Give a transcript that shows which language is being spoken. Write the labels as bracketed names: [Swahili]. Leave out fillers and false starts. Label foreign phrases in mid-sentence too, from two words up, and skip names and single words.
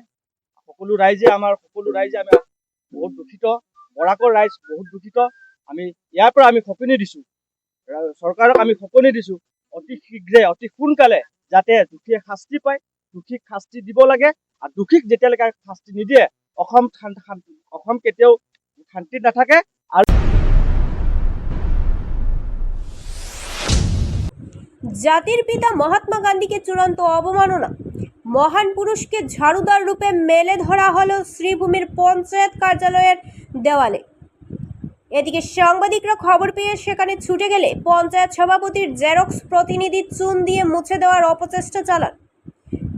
[Assamese] সকলো ৰাইজে আমি বহুত দুখিত, বৰাকৰ ৰাইজ বহুত দুখিত। আমি ইয়াৰ পৰা আমি সঁপনি দিছোঁ, চৰকাৰক আমি সঁপনি দিছোঁ, অতি শীঘ্ৰে অতি সোনকালে যাতে দোষীয়ে শাস্তি পায়, দোষীক শাস্তি দিব লাগে। আৰু দোষীক যেতিয়ালৈকে শাস্তি নিদিয়ে অসম কেতিয়াও শান্তিত নাথাকে। [Bangla] জাতির পিতা মহাত্মা গান্ধীকে চূড়ান্ত অবমাননা, মহান পুরুষকে ঝাড়ুদার রূপে মেলে ধরা হলো শ্রীভূমির পঞ্চায়েত কার্যালয়ের দেওয়ালে। এদিকে সাংবাদিকরা খবর পেয়ে সেখানে ছুটে গেলে পঞ্চায়েত সভাপতির জেরক্স প্রতিনিধি চুন দিয়ে মুছে দেওয়ার অপচেষ্টা চালান।